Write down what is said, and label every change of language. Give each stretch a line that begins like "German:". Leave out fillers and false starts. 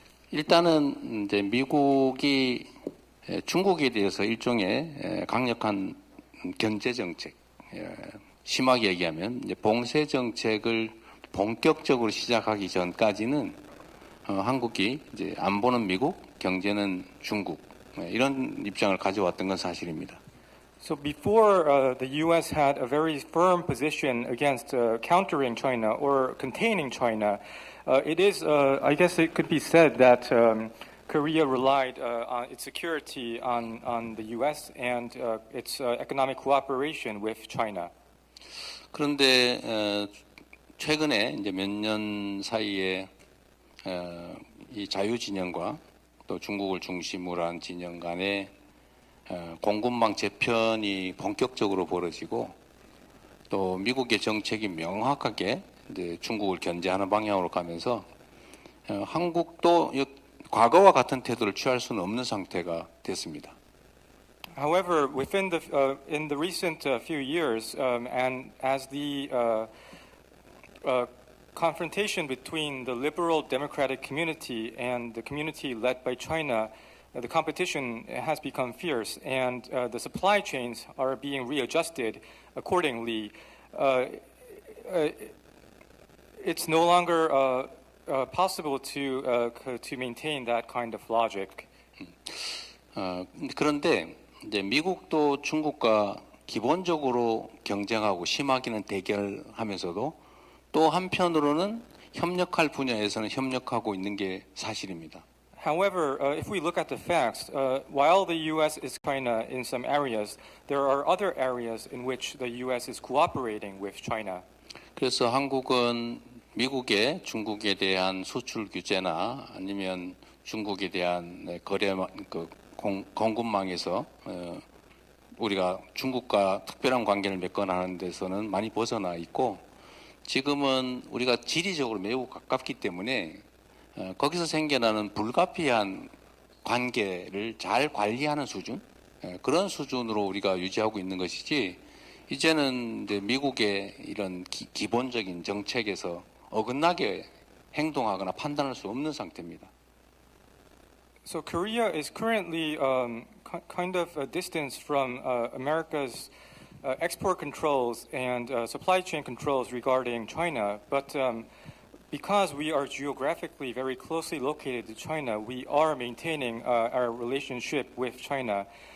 Korean: 일단은 이제 미국이 중국에 대해서 일종의 강력한 견제 정책, 심하게 얘기하면 이제 봉쇄 정책을 본격적으로 시작하기 전까지는 한국이 이제 안보는 미국, 경제는 중국 이런 입장을 가져왔던 건 사실입니다.
English: So before the U.S. had a very firm position against countering China or containing China, it is, I guess it could be said that Korea relied on its security on the U.S. and its economic cooperation with China.
Korean: 그런데 최근에 이제 몇 년 사이에 이 자유 진영과 또 중국을 중심으로 한 진영 간의 공급망 재편이 본격적으로 벌어지고 또 미국의 정책이 명확하게 이제 중국을 견제하는 방향으로 가면서 한국도 과거와 같은 태도를 취할 수는 없는 상태가 됐습니다.
English: However, in the recent few years, and as the confrontation between the liberal democratic community and the community led by China, the competition has become fierce, and the supply chains are being readjusted accordingly. It's no longer possible to maintain that kind of logic.
Korean: 그런데 이제 미국도 중국과 기본적으로 경쟁하고 심하게는 대결하면서도 또 한편으로는 협력할 분야에서는 협력하고 있는 게 사실입니다.
English: However, if we look at the facts, while the U.S. is China in some areas, there are other areas in which the U.S. is cooperating with China.
Korean: 그래서 한국은 미국의 중국에 대한 수출 규제나 아니면 중국에 대한 거래 공급망에서 우리가 중국과 특별한 관계를 맺거나 하는 데서는 많이 벗어나 있고 지금은 우리가 지리적으로 매우 가깝기 때문에 거기서 생겨나는 불가피한 관계를 잘 관리하는 수준 그런 수준으로 우리가 유지하고 있는 것이지 이제는 이제 미국의 이런 기본적인 정책에서 어긋나게 행동하거나 판단할 수 없는 상태입니다.
English: So Korea is currently kind of a distance from America's export controls and supply chain controls regarding China. But because we are geographically very closely located to China, we are maintaining our relationship with China.